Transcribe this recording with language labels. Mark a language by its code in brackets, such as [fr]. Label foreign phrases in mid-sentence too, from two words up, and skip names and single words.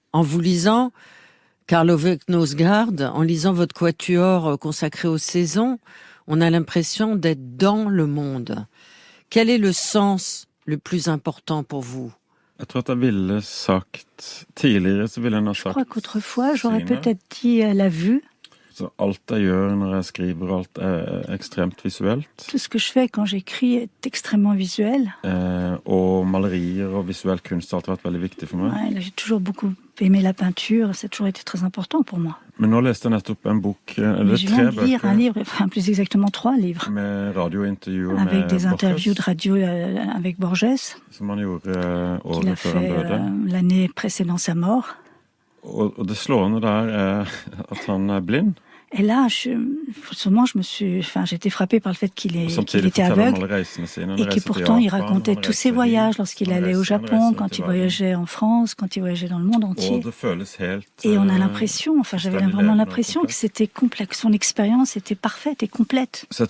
[fr] En vous lisant, Karl Ove Knausgaard, en lisant votre quatuor consacré aux saisons, on a l'impression d'être dans le monde. Quel est le sens le plus important pour vous? Je crois qu'autrefois, j'aurais peut-être dit la vue. [no] Alt jeg gjør når jeg skriver, alt ekstremt visuelt. [fr] Tout ce que je fais quand j'écris est extrêmement visuel. [no] Og malerier og visuell kunst har alltid vært veldig viktig for meg. [fr] Ouais, j'ai toujours beaucoup aimé la peinture, ça a toujours été très important pour moi. [no] Men nå leste jeg nettopp en bok, eller [fr] je viens de lire un livre, enfin plus exactement 3 livres. [no] Med radiointervjuer [fr] avec des interviews de radio avec Borges. [no] Som han gjorde året før han døde. [fr] L'année précédant sa mort. [no] Og det slående der at han blind. [fr] Et là, j'étais frappée par le fait qu'il était aveugle et que pourtant il racontait tous ses voyages lorsqu'il allait au Japon, quand il voyageait en France, quand il voyageait dans le monde entier. Et on a l'impression, j'avais vraiment l'impression que c'était complet, que son expérience était parfaite et complète.